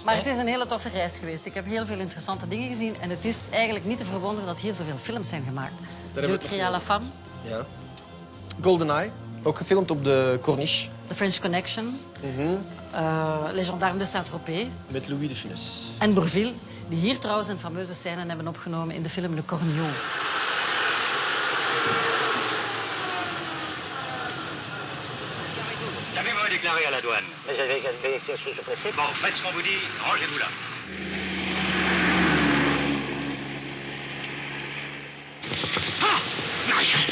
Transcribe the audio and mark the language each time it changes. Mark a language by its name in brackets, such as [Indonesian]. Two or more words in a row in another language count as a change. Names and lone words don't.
[Dutch] Maar het is een hele toffe reis geweest. Ik heb heel veel interessante dingen gezien. En het is eigenlijk niet te verwonderen dat hier zoveel films zijn gemaakt. hebben we Je het Cria la Femme, Ja. GoldenEye, ook gefilmd op de Corniche. The French Connection, Les Gendarmes de Saint-Tropez Met Louis de Funès. en Bourvil, die hier trouwens een fameuze scène hebben opgenomen in de film Le Cornillon. [French] Qu'avez-vous déclaré à la douane? Mais j'avais laissé sous pressé. Bon, faites ce qu'on vous dit, rangez-vous là. Ah! Maréchal!